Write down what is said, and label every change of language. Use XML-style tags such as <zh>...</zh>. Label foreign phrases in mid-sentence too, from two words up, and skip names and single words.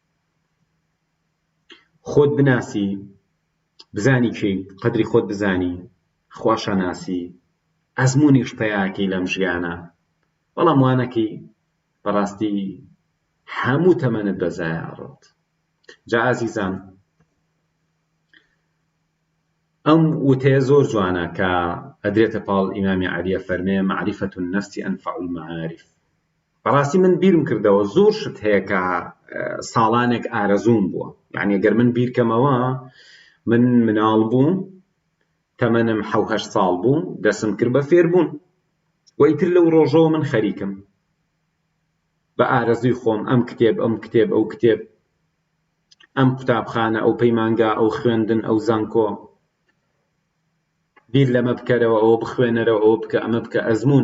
<ckb>خۆت بناسی، بزانی کێی، قەدری خۆت بزانی، خوا شەناسی، ئەزمونیش پێیاکەی لەم ژیانە. بەڵام وانەکەی بەڕاستی هەموو تەمەنت بەزایە ئەڕۆت. جا ئازیزان، ئەم وتەیە زۆر جوانە کە ئەدرێتە پاڵ ئیمامی عەلیە فەرمێ</ckb> <ar>معرفة النفس أنفع المعارف.</ar> <ckb>بەڕاستی من بیرم کردەوە زۆر شت هەیە کە ساڵانێک ئارەزوم بووە. یعنی ئەگەر من بیرکەمەوە، من مناڵ بووم، تەمەنم 7-8 ساڵ بوو، دەسم کرد بە فێربوون، و ئیتر لەو ڕۆژەوە من خەریکم بە ئارەزوی خۆم، ئەم کتێب، ئەم کتێب، ئەو کتێب، ئەم قوتابخانە، ئەو پەیمانگا، ئەو خوێندن، ئەو زانکۆ، بیر لەمە بکەرەوە، ئەوە بخوێنەرەوە، ئەوە بکە، ئەمە بکە، ئەزمون.</ckb>